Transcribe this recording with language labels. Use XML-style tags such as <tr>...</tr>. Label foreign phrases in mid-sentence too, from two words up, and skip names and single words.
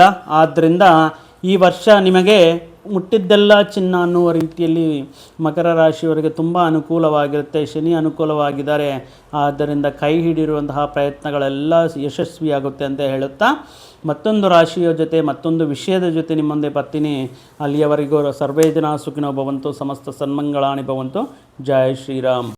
<kn>ಆದ್ದರಿಂದ ಈ ವರ್ಷ ನಿಮಗೆ ಮುಟ್ಟಿದ್ದೆಲ್ಲ ಚಿನ್ನ ಅನ್ನುವ ರೀತಿಯಲ್ಲಿ ಮಕರ ರಾಶಿಯವರಿಗೆ ತುಂಬ ಅನುಕೂಲವಾಗಿರುತ್ತೆ. ಶನಿ ಅನುಕೂಲವಾಗಿದ್ದಾರೆ, ಆದ್ದರಿಂದ ಕೈ ಹಿಡಿರುವಂತಹ ಪ್ರಯತ್ನಗಳೆಲ್ಲ ಯಶಸ್ವಿಯಾಗುತ್ತೆ ಅಂತ ಹೇಳುತ್ತಾ ಮತ್ತೊಂದು ರಾಶಿಯ ಜೊತೆ ಮತ್ತೊಂದು ವಿಷಯದ ಜೊತೆ ನಿಮ್ಮ ಮುಂದೆ ಬರ್ತೀನಿ.</kn> <sa>ಅಲ್ಲಿಯವರೆಗೂ ಸರ್ವೇ ಜನ ಸುಖಿನೋ ಭವಂತು, ಸಮಸ್ತ ಸನ್ಮಂಗಳಾನಿ ಭವಂತು.</sa> <hi>ಜೈ ಶ್ರೀರಾಮ್.</hi>